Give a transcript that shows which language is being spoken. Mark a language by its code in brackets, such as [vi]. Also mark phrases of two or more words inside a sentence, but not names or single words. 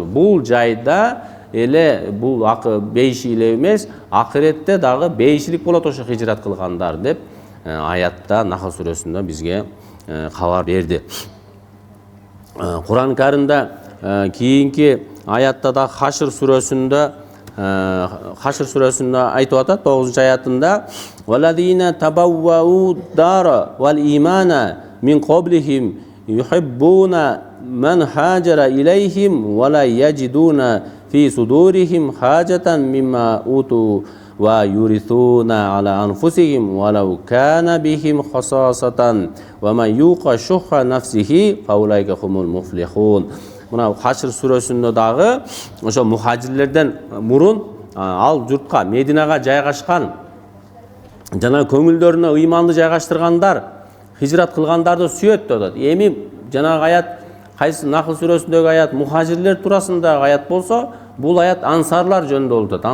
[ky] Бул жайда эле бул бейиши эле эмес, акыретте дагы бейишилик болот ошо хижрат кылгандар деп аятта Нахл сүрөсүндө бизге кабар берди. Кур'ан Каримде кийинки аятта да Хашр сүрөсүндө айтып атат 9-аятында валадина [ar] تبوءوا الدار والإيمان من قبلهم يحبون من هاجر إليهم ولا يجدون في صدورهم حاجة مما أوتوا ويؤثرون على أنفسهم ولو كان بهم خصاصة ومن يوق شح نفسه فأولئك هم المفلحون. [ky] Мына Хашр сүрөсүндө дагы ошо мухажирлерден мурун ал журтка Мединага жайгашкан жана көңүлдөрүнө ыйманды жайгаштыргандар, хижрат кылгандарды сүйөт деп атат. Эми жанагы аят кайсы Нахл сүрөсүндөгү аят мухажирлер туурасындагы аят болсо, бул аят ансарлар жөнүндө болуп атат.